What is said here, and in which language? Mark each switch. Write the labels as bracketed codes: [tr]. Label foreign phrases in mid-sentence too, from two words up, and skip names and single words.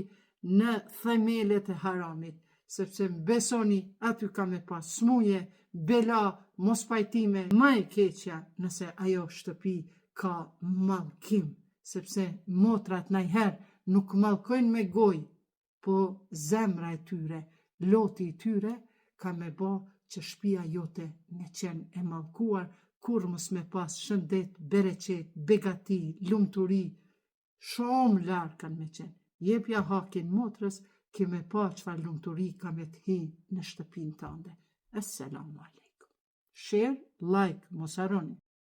[sq] në themelet e haramit, sepse besoni aty ka me pas smuje, bela, mos pajtime, më e keqja nëse ajo shtëpi ka mallkim, sepse motrat najherë nuk mallkojnë me gojë, po zemra e tyre, loti i tyre ka me bo që shtëpia jote me qenë e mallkuar, kur mos me pas shëndet, bereqet, begati, lumturi, shumë larë kanë me qenë. Jepja hakin motrës, ke me pa çfarë lumturi ka me të hi në shtëpinë tënde. [ar] السلام عليكم. [en] Share, like, [sq] mos harroni.